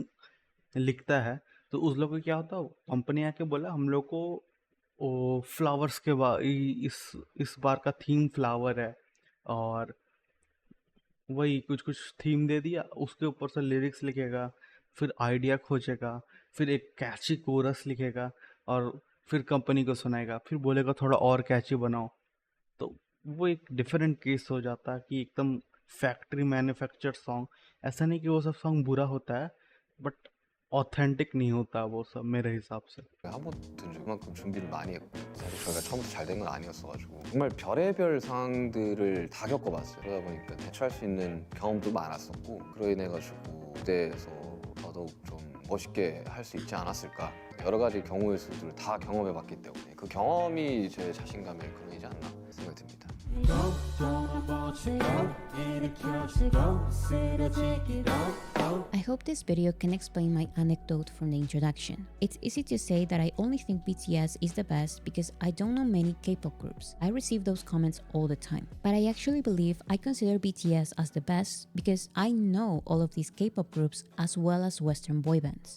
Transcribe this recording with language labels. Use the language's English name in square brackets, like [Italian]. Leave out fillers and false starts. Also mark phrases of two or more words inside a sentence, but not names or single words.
[Hindi] लिखता है, तो उस लोग को क्या होता है, कंपनी आके बोला हम लोग को वो फ्लावर्स के इस बार का थीम फ्लावर है, और वही कुछ कुछ थीम दे दिया, उसके ऊपर से लिरिक्स लिखेगा, फिर आइडिया खोजेगा, फिर एक [English] catchy chorus [Hindi] लिखेगा, और फिर कंपनी को सुनाएगा, फिर बोलेगा थोड़ा और कैची बनाओ। तो वो एक [English] different case [Hindi] हो जाता है कि एकदम [English] factory manufactured song. [Hindi] ऐसा नहीं कि वो सब सॉन्ग बुरा होता है, [English] but authentic [Hindi] नहीं होता वो सब मेरे हिसाब से। [Korean] 한 번도 그만큼 준비를 많이 했고 사실 저희가 처음부터 잘 된 건 아니었어가지고 정말 별의별 상황들을 다 겪어봤어요. 그러다 보니까 대처할 수 있는 경험도 많았었고 그로 인해 가지고 무대에서 더더욱 좀 멋있게 할 수 있지 않았을까. 여러 가지 경우의 수들을 다 경험해봤기 때문에 그 경험이 제 자신감의 근원이지 않나 생각이 듭니다. [English] I hope this video can explain my anecdote from the introduction. It's easy to say that I only think BTS is the best because I don't know many K-pop groups. I receive those comments all the time. But I actually believe I consider BTS as the best because I know all of these K-pop groups as well as Western boy bands.